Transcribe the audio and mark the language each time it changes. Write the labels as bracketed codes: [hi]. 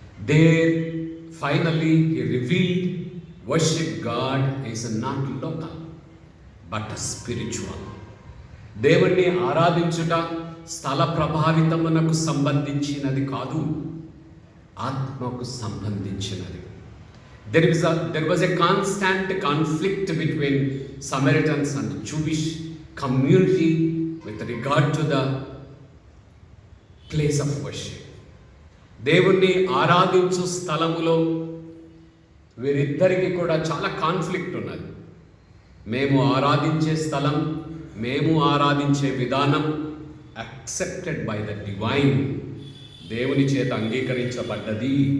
[en] There finally he revealed worship God is not local but spiritual. [te] దేవుణ్ణి ఆరాధించుట స్థల ప్రభావితమునకు సంబంధించినది కాదు, ఆత్మకు సంబంధించినది. [en] There was a constant conflict between Samaritans and Jewish community with regard to the place of worship. [te] దేవుణ్ణి ఆరాధించు స్థలములో వీరిద్దరికి కూడా చాలా కాన్ఫ్లిక్ట్ ఉన్నది. మేము ఆరాధించే స్థలం, మేము ఆరాధించే విధానం [en] accepted by the divine, [te] దేవుని చేత అంగీకరించబడ్డది.